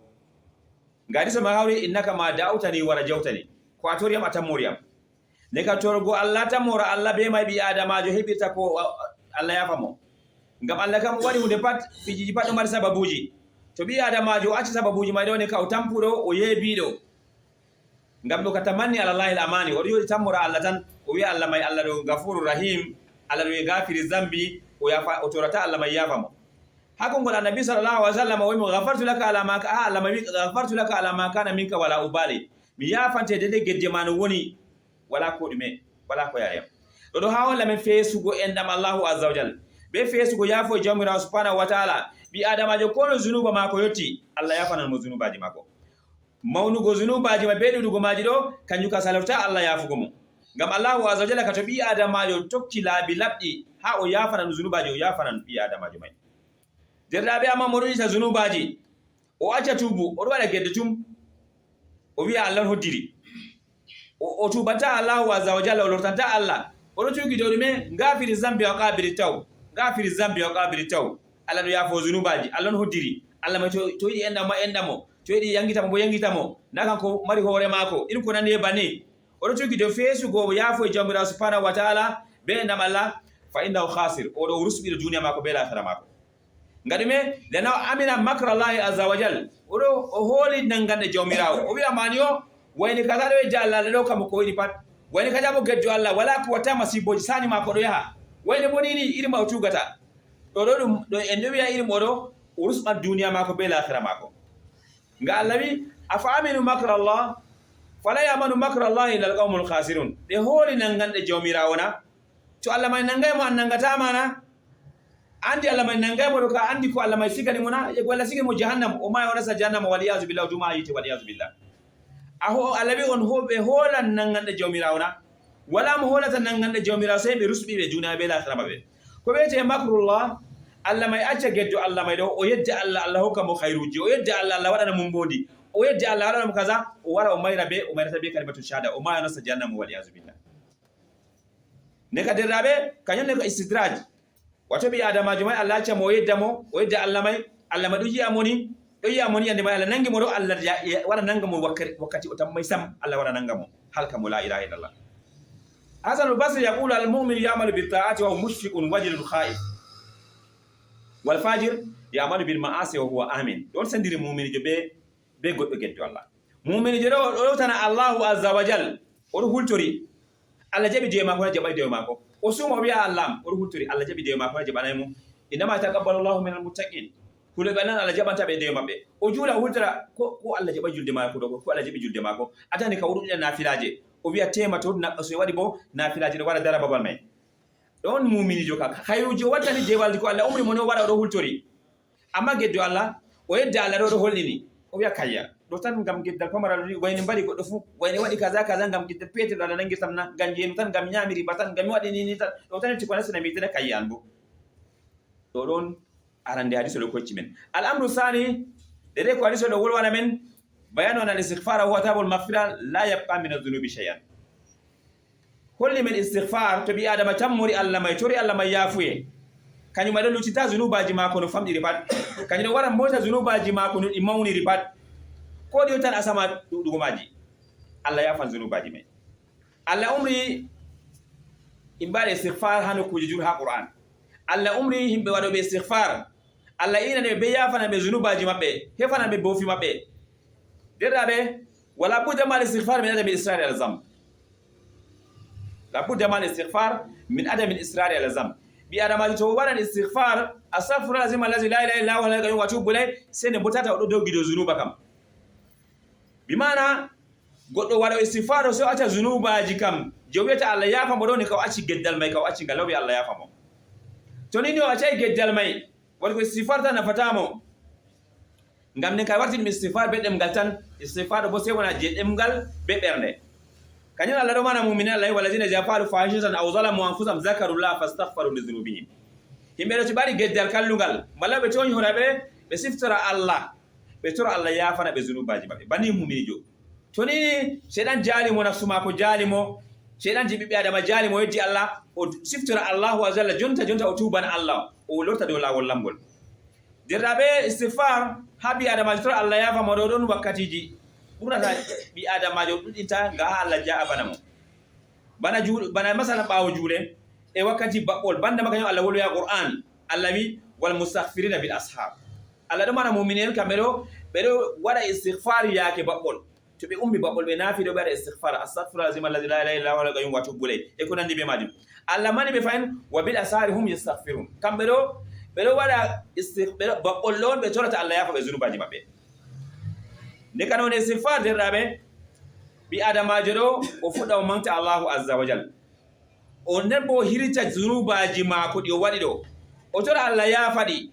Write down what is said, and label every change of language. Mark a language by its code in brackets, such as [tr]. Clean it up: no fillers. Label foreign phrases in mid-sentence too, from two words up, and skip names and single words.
[ff] Ngadi so ma hawri [ar] إنك ما دعوتني ورجوتني [ff] ko atoriyam atammoriyam ne ka torgo Allah tammora Allah be may bi adamajo hebirta ko Allah yafa mo ngam Allah kam wadi hunde pat fijiji pat do mari sababuji. To bi adamajo acci sababuji may do ne ka o tampudo o yebido ngam do katamanni ala Allah al-amani o yodi tammora Allah tan o wi Allah may Allah do [ar] غفور رحيم [ff] Allah do [ar] غافر الذنب [ff] o yafa o torata Allah may yafa mo. hakon gol annabi [ar] صلى الله عليه وسلم وغفرت لك على ما كا الله [ff] mai [ar] غفرت لك على ما كان منك ولا أبالي [ff] mi yafante de gedde man woni wala ko dume wala ko yare do ha wala men fesugo endam [ar] الله عز وجل [ff] be fesugo yafo jamira [ar] سبحانه وتعالى [ff] bi adamajo kono zunuba mako yotti Allah yafanan mo zunubaji mako mawnugo zunubaji ma be dudugo maji do kanju ka salafta Allah yafugo mo ngam [ar] الله عز وجل [ff] ka to bi adamajo tokki laabi labdi ha o yafanan zunubaji o yafanan bi adamajo mai derrabe amma mo rita zunubaji o acca tubu o wada gedde tum o wi Allah hoddiri o tubata [ar] الله عز وجل [ff] o lortanta Allah o tugi do me [ar] غافر الذنب وقابل التوب غافر الذنب وقابل التوب [ff] Allah no yafo zunubaji Allah no hoddiri Allah ma to yidi endamo to yidi yangitamo bo yangitamo nakan ko mari hore mako in ko nande bane o tugi do fesu go yafo jamira [ar] سبحانه وتعالى [ff] be ndam Allah [ar] فإنه خاسر [ff] o do rusbi duniya mako be la akhirah mako ngadume lana amina makra [ar] الله عز وجل [ff] o holi nangande jawmirawo o wi amaniyo wayni kaza do jalla do kam ko woni pat wayni kaza mo gejjo Allah wala ko wata masiboji sani mako do yaha wayni bonini iri mawtugata do en do wiya iri modo urusba duniya mako be la akhirah mako nga Allah wi [ar] أفأمنوا مكر الله فلا يأمن مكر الله إلا القوم الخاسرون [ff] de holi nangande jawmirawo na to Allah mai nangay mo nangata mana andi Allah mai nangay mo ka andi ko Allah mai sigani mona e wala sigani mo jahannam o mai wala sa jahannam [ar] والعياذ بالله [ff] duma yiti [ar] والعياذ بالله [ff] aho alabi on hobe holan nangande jawmirawo na wala mo holata nangande jawmirawo sai be rusbi be juna be la tarama be ko be te makrullah Allah mai acca geddo Allah mai do o yedda Allah hokka mo khairuji o yedda Allah wadana mum bondi o yedda Allah wadana mo kaza o wara o mayra be [ar] كلمة الشهادة [ff] o mai nasa jahannam [ar] والعياذ بالله [ff] ne ka derrabe kanyon ne ko istidraj wato bi adamajo mai Allah acca mo yedda mo o yedda Allah mai do yi amoni yande mai Allah nangi mo do Allah wara nanga mo wakkati o tam mai sam Allah wara nanga mo halka mo [ar] لا إله إلا الله حسن البصري يقول المؤمن يعمل بالطاعة وهو مشفق وجل خائف والفاجر يعمل بالمعاصي وهو آمن [ff] don sandiri mu'min je be goddo geddo Allah mu'min je do tana [ar] الله عز وجل [ff] o hultori Allah jabi de mako jabi de mako o sumo biya Allah o hultori Allah jabi de mako jabanay mu [ar] إنما يتقبل الله من المتقين [ff] kule banan Allah jabanta be de mabbe o jula hultara ko Allah jabi julde mako do ko Allah jabi julde mako atani ka wudu nafilaje o biya tema to na so wadi bo nafilaje do wara dara babal mai don mu'mini joka khairuji wadani je waldi ko Allah umri mono wara do hultori amma geddo Allah o yedda Allah do hollini o biya kayya do tan ngam geddal pamara do wayni bari goddo fu wayni wadi kaza ngam geddal petel Allah nangi tamna ganje tan ngam nyamiri batan ngam wadi ni tan do tan ci ko nasna mi tan kayya anbu do don arande hadiso do ko cimen al amru sani de ko hadiso do wolwana men [ar] بيان أن الاستغفار هو طلب المغفرة لا يبقى من الذنوب شيئا [ff] kulli min istighfar to bi adama tammuri Allah mai tori Allah mai yafuye kanyum ma do lucita zunubaji mako no famdi ripat kanyum wara mota zunubaji mako no imawni ripat ko di tan asama dugo maji Allah yafan zunubaji mai Allah umri imbare istighfar hanu ko jur ha Qur'an Allah umri himbe wado be istighfar Allah ina ne be yafana be zunubaji mabbe hefana be bofi mabbe derabe [ar] ولا بد مع الاستغفار من عدم الإصرار على الذنب لا بد مع الاستغفار من عدم الإصرار على الذنب [ff] bi adama to wala istighfar [ar] أستغفر الله العظيم لا إله إلا هو لا إله إلا هو [ff] bulay sene botata o do gido zunuba kam bi mana goddo wala istighfar so ata zunubaji kam joweta Allah yafa mo doni ka acci geddal mai ka acci galawi Allah yafa mo to nini o acci geddal mai wal ko istighfar tan fatamo ngam ne kay warti istighfar be dem gal tan istighfar bo se wona je dem gal be bernde kanyal Allah do mana mu'mina Allah [ar] والذين إذا فعلوا فاحشة أو ظلموا أنفسهم ذكروا الله فاستغفروا لذنوبهم [ff] himbe do tibari geddal kallugal malla be toni horabe be siftara Allah be tora Allah yafana be zunubaji mabbe bani mu'minijo to ni shedan jalimo nafsuma ko jalimo shedan jibi be adama jalimo yeddi Allah o siftara Allah [ar] وجل [ff] jonta o tuban Allah o lorta do lawol lambol dirrabe istighfar habi adama tora Allah yafa mo do don wakkatiji burata bi adama jo dudinta ga Allah jaa banamo bana masala bawo jule e wakkati babbol banda makanyo Allah wolu ya Qur'an Allah wi [ar] والمستغفرين بالأسحار [ff] Allah do mana mu'minin kamero bedo wada istighfar yake babbol to be ummi babbol be nafi do bada istighfar [ar] أستغفر الله العظيم الذي لا إله إلا هو القيوم وأتوب إليه [ff] e ko nandi be majum Allah mani be fayin [ar] وبالأسحار هم يستغفرون [ff] kamero ɓeɗo waɗa baɓɓollo on ɓe torata Allah yafa ɓe zunubaji maɓɓe. Nde kana woni istighfar derɗaɓe, ɓi adamajo ɗo o fuɗɗa o manta [ar] الله عز وجل, [ff] o nden bo o hirita zunubaji maako ɗi o waɗi ɗo, o tora Allah yafa ɗi.